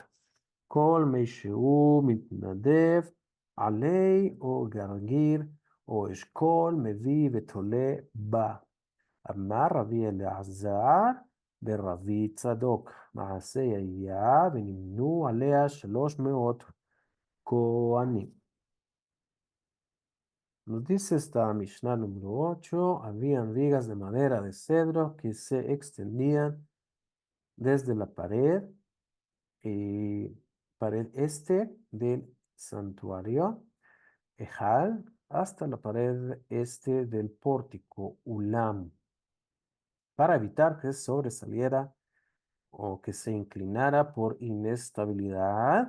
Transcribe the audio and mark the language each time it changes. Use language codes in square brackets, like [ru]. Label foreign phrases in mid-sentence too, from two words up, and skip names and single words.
[he] כל מי שהוא מתנדב, עלי או גרגיר או אשכול מביא ותולה בה. אמר רבי אלעזר ברבי צדוק, מעשה היה ונמנו עליה 300 כהנים. [es] Nos dice esta Mishnah número 8, habían vigas de madera de cedro que se extendían desde la eh, pared este del santuario, Ejal, hasta la pared este del pórtico, Ulam, para evitar que sobresaliera o que se inclinara por inestabilidad.